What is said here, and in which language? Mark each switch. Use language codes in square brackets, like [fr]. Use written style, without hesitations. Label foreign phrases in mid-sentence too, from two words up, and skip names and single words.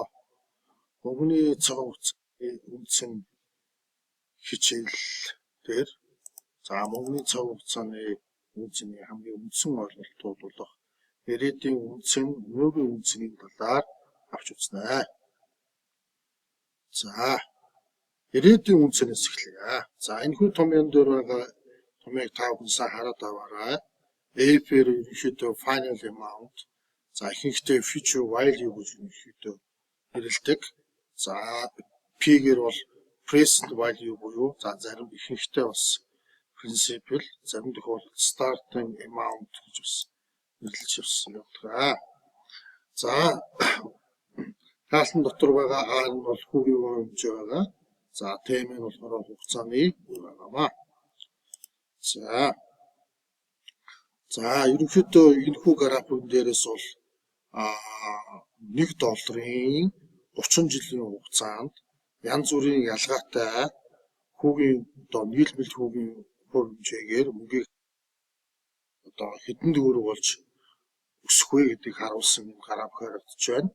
[mn] Мөнгөний цаг хугацааны үндсийн хичээл дээр мөнгөний цаг хугацааны үндсний хамгийн үндсэн ойлголтууд болох ирээдүйн үндсэн, өнөөгийн үндсний талаар авч үзнэ. За, ирээдүйн үндсээс эхлэе. За, энэхүү томьёон дээр байгаа томьёог та бүхэн хараад аваарай. AFR ерөнхийдөө [en] final amount, [mn] за ихэнхдээ [en] future value [mn] гэж ерөнхийдөө нэрлэдэг. За, P-гэр бол [en] present value [mn] буюу зарим ихэнхдээ бас principal, зарим тохиолдолд [en] starting amount [mn] гэж бас нэрлэж явсан байна. За, хаалтан дотор байгаа R нь бол хүүгийн хэмжээ байгаа. За, T-м нь болохоор хугацааны үе байгаамаа. За, ерөнхийдөө энэхүү график дээрээс бол $1 30 жилийн хугацаанд янз бүрийн ялгаатай хүүгийн нийлбэл хүүгийн хувь хэмжээгээр мөнгийг хэдэн төгрөг болж өсөх вэ гэдгийг харуулсан юм график харагдаж байна.